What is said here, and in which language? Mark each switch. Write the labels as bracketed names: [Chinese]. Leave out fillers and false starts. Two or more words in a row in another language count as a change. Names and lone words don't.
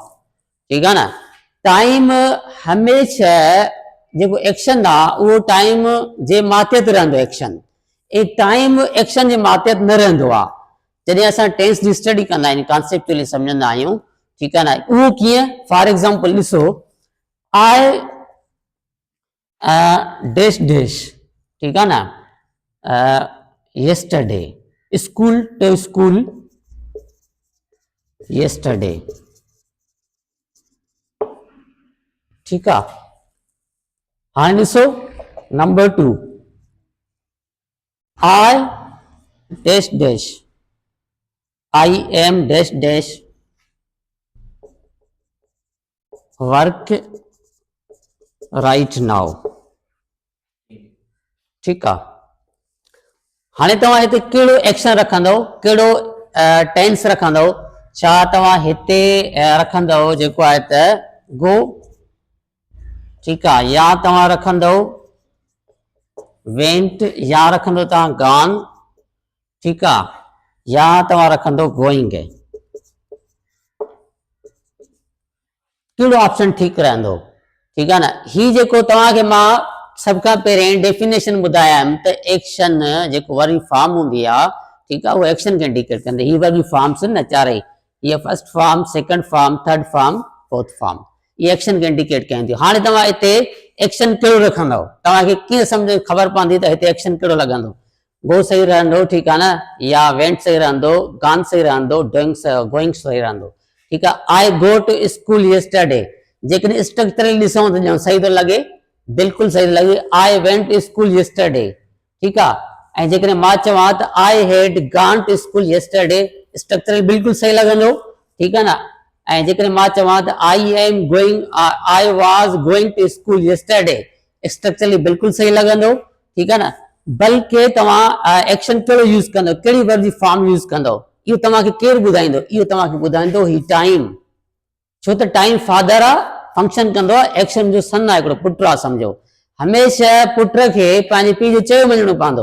[Sindhi] ठीकु आहे न, टाइम हमेशह जेको एक्शन आहे उहो टाइम जे मातिहत रहंदो एक्शन, ऐं टाइम एक्शन जे मातिहत न रहंदो आहे। जॾहिं असां टेंस जी स्टडी कंदा आहियूं, कॉन्सेप्चुअली सम्झंदा आहियूं, ठीकु आहे न, उहो कीअं, [English] for example ॾिसो, I dash dash, [Sindhi] ठीकु आहे न, [English] yesterday, school to school yesterday। [Sindhi] ठीकु आहे, हाणे ॾिसो नंबर 2, [English] I dash dash, I am dash dash work right now। [Sindhi] ठीकु आहे, हाणे तव्हां हिते कहिड़ो एक्शन रखंदव, कहिड़ो टेंस रखंदव? छा तव्हां हिते रखंदव जेको आहे त गो, ठीकु आहे, या तव्हां रखंदव वेंट, या रखंदव तव्हां गॉन, ठीकु आहे, या तव्हां रखंदो गोइंग। कहिड़ो ऑप्शन ठीकु रहंदो? ठीकु आहे न, ही जेको तव्हांखे मां सभ खां पहिरियों डेफिनेशन ॿुधायमि त एक्शन जेको वरी फॉर्म हूंदी आहे, ठीकु आहे, उहो एक्शन खे इंडिकेट कंदी। ही वरी फॉर्म्स न चारई, हीअ [English] first form, second form, third form, fourth form, [Sindhi] ये एक्शन खे इंडिकेट कनि थियूं। हाणे तव्हां हिते एक्शन कहिड़ो रखंदव, तव्हांखे कीअं सम्झ ख़बर पवंदी त हिते एक्शन कहिड़ो लॻंदो? गो सही रहंदो, ठीकु आहे न, या वेंट सही रहंदो, गॉन सही रहंदो, गोइंग सही रहंदो। ठीकु आहे, [English] I go to school yesterday, [Sindhi] जेकॾहिं स्ट्रक्चरली ॾिसूं त सही थो लॻे, बिल्कुलु सही थो लॻे। [English] I went to school yesterday, [Sindhi] ठीकु आहे, ऐं जेकॾहिं मां चवां त [English] I had gone to school yesterday, [Sindhi] स्ट्रक्चरली बिल्कुलु सही लॻंदो। ठीकु आहे न, ऐं जेकॾहिं मां चवां त [English] I am going, I was going to school yesterday, [Sindhi] स्ट्रक्चरली बिल्कुलु सही लॻंदो। ठीकु आहे न, बल्कि तव्हां एक्शन कहिड़ो यूज़ कंदो, कहिड़ी वर्ड जी फॉर्म यूज़ कंदो, इहो तव्हांखे केरु ॿुधाईंदो? इहो तव्हांखे ॿुधाईंदो ही टाइम, छो त टाइम फादर आहे, फंक्शन कंदो आहे, एक्शन जो सन आहे, हिकिड़ो पुटु आहे सम्झो। हमेशह पुट खे पंहिंजे पीउ जो चयो मञिणो पवंदो।